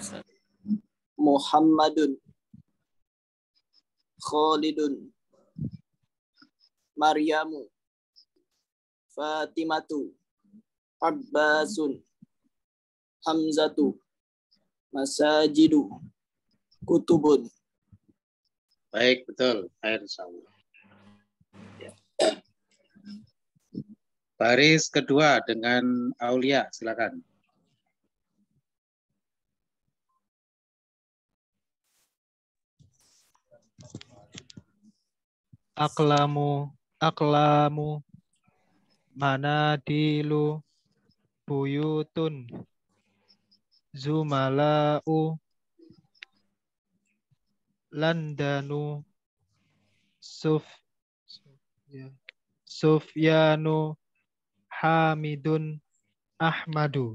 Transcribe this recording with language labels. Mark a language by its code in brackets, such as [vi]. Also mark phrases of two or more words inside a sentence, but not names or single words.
[id] Muhammadun, Khalidun, Maryamu, Fatimatu, Abbasun, Hamzatu, [ar] مساجدُ، كتبٌ. [id] Baik, betul. Air insyaallah. Ya. Baris kedua dengan Aulia, silakan. [ar] أقلامٌ، مناديلُ، بيوتٌ، زملاءُ، لندنُ, [id] Sufyanu, Hamidun, Ahmadu.